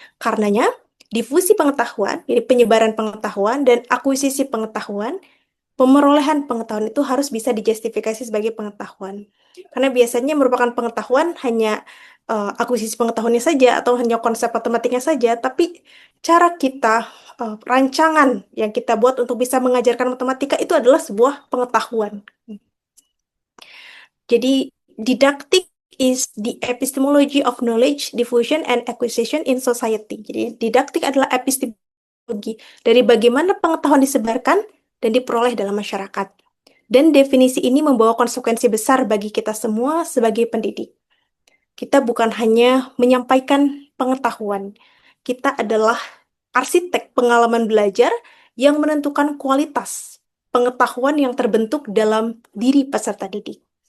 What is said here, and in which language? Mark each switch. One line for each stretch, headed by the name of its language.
Indonesian: Karenanya, difusi pengetahuan, jadi penyebaran pengetahuan dan akuisisi pengetahuan, pemerolehan pengetahuan itu harus bisa dijustifikasi sebagai pengetahuan. Karena biasanya merupakan pengetahuan hanya akuisisi pengetahuannya saja atau hanya konsep matematiknya saja, tapi cara kita, rancangan yang kita buat untuk bisa mengajarkan matematika itu adalah sebuah pengetahuan. Jadi,
English: didaktik is the epistemology of knowledge, diffusion, and acquisition in society.
Indonesian: Jadi, didaktik adalah epistemologi dari bagaimana pengetahuan disebarkan dan diperoleh dalam masyarakat. Dan definisi ini membawa konsekuensi besar bagi kita semua sebagai pendidik. Kita bukan hanya menyampaikan pengetahuan, kita adalah arsitek pengalaman belajar yang menentukan kualitas pengetahuan yang terbentuk dalam diri peserta didik.